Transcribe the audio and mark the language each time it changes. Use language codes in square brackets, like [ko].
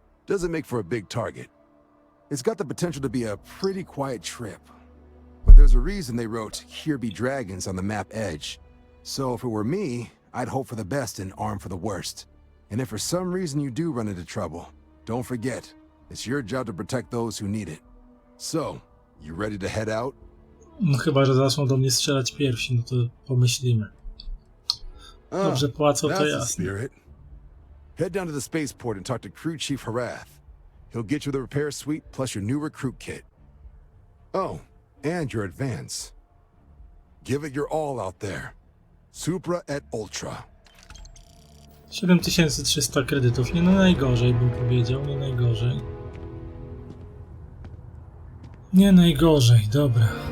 [en] Doesn't make for a big target. It's got the potential to be a pretty quiet trip. But there's a reason they wrote, "Here be dragons" on the map edge. So if it were me, I'd hope for the best and arm for the worst. And if for some reason you do run into trouble, don't forget, it's your job to protect those who need it. So, you ready to head out? [pl] No chyba, że zaczną do mnie strzelać pierwsi, no to pomyślimy. Dobrze płacą, to jasne. [en] Head down to the spaceport and talk to Crew Chief Harath. He'll get you the repair suite plus your new recruit kit. Oh, and your advance. Give it your all out there. [la] Supra et Ultra. [pl] 7300 kredytów. Nie no najgorzej, bym powiedział. Nie najgorzej. Nie najgorzej, dobra.